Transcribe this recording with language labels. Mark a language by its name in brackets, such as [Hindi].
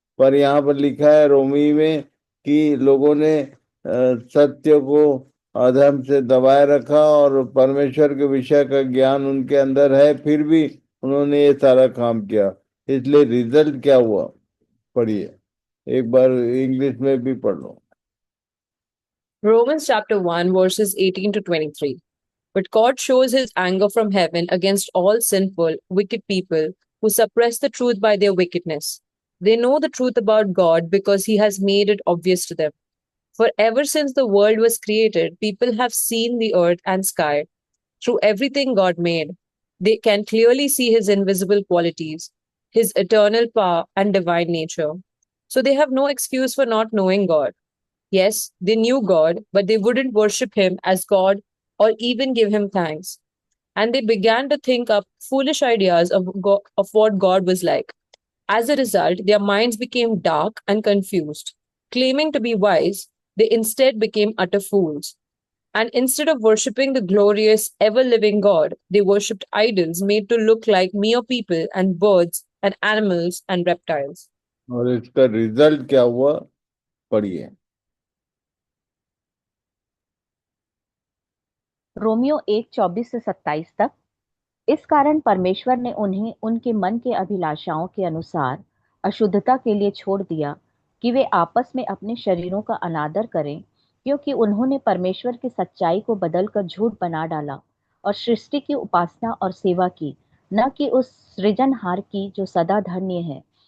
[Hindi] पर यहाँ पर लिखा है रोमी में कि लोगों ने सत्य को अधर्म से दबाए रखा, और परमेश्वर के विषय का ज्ञान उनके अंदर है, फिर भी उन्होंने ये सारा काम किया। इसलिए रिजल्ट क्या हुआ, पढ़िए एक बार, इंग्लिश में भी पढ़ लो। [English] Romans chapter 1, verses 18 to 23. But God shows his anger from heaven against all sinful, wicked people who suppress the truth by their wickedness. They know the truth about God because he has made it obvious to them. For ever since the world was created, people have seen the earth and sky. Through everything God made, they can clearly see his invisible qualities, his eternal power and divine nature. So they have no excuse for not knowing God. Yes, they knew God, but they wouldn't worship him as God or even give him thanks. and they began to think up foolish ideas of what God was like. As a result, their minds became dark and confused. Claiming to be wise, they instead became utter fools. And instead of worshipping the glorious, ever living God, they worshipped idols made to look like mere people and birds and animals and reptiles. [Hindi] और इसका result क्या हुआ, पढ़िए। Romeo 1:24 से 27 तक। इस कारण परमेश्वर ने उन्हें उनके मन के अभिलाषाओं के अनुसार अशुद्धता के लिए छोड़ दिया कि वे आपस में अपने शरीरों का अनादर करें, क्योंकि उन्होंने परमेश्वर की सच्चाई को बदलकर झूठ बना डाला और सृष्टि की उपासना और सेवा की, न कि उस सृजनहार की जो सदा धन्य है।